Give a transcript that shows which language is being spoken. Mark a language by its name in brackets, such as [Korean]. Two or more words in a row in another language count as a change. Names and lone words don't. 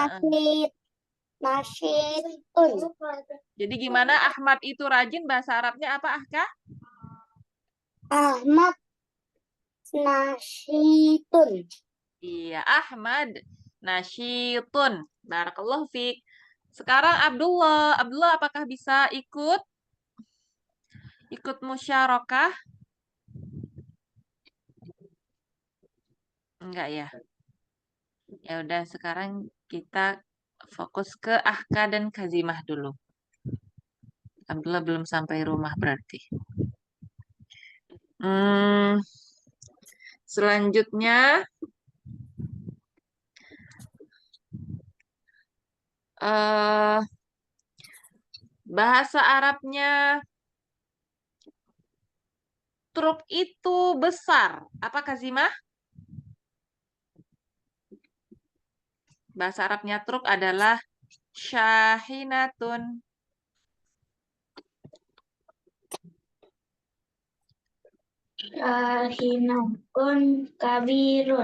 [Arabic] Nasyitun. [Indonesian] Jadi gimana Ahmad itu rajin bahasa Arabnya apa Ahka? [Arabic] أحمد نشيط. [Indonesian] Iya, Ahmad nasyitun. [Arabic] بارك الله فيك. [Indonesian] Sekarang Abdullah. Abdullah apakah bisa ikut musyarakah? Enggak ya. Ya udah sekarang kita Fokus ke Ahka dan Kazimah dulu. Alhamdulillah belum sampai rumah berarti. Selanjutnya eh bahasa Arabnya truk itu besar. Apa Kazimah? Bahasa Arabnya truk adalah syahinatun. [Arabic] شاحنة كبير.